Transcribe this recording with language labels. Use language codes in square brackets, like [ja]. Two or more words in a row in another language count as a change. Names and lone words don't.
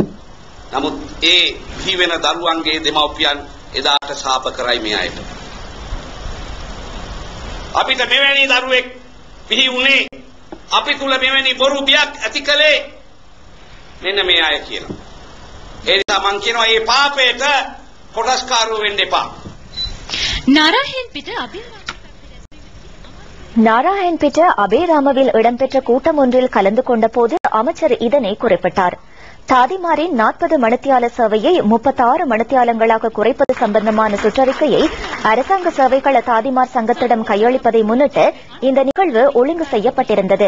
[si] නමුත් ඒ පිහි වෙන දරුවන්ගේ දෙමව්පියන් එදාට සාප කරයි මේ අයට. අපිට මෙවැනි දරුවෙක් පිහි වුණේ අපි තුල මෙවැනි බොරු බියක් ඇති කළේ මෙන්න මේ අය කියලා. ඒ නිසා මං කියනවා මේ පාපයට කොටස්කාරයෝ වෙන්න එපා. [ta] நாராயண்பேட்ட அபேராமவில் இடம்பெற்ற கூட்டம் ஒன்றில் கலந்து கொண்ட போது அமைச்சர் இதனை குறிப்பிட்டார். தாதிமாரின் 40 மணித்தியால சேவையை 36 மணித்தியாலங்களாக குறைப்பது சம்பந்தமான சுற்றறிக்கையை அரசாங்க சேவைகள தாதிமார் சங்கத்திடம் கையளிப்பதை முன்னிட்டு இந்த நிகழ்வு ஒழுங்கு செய்யப்பட்டிருந்தது.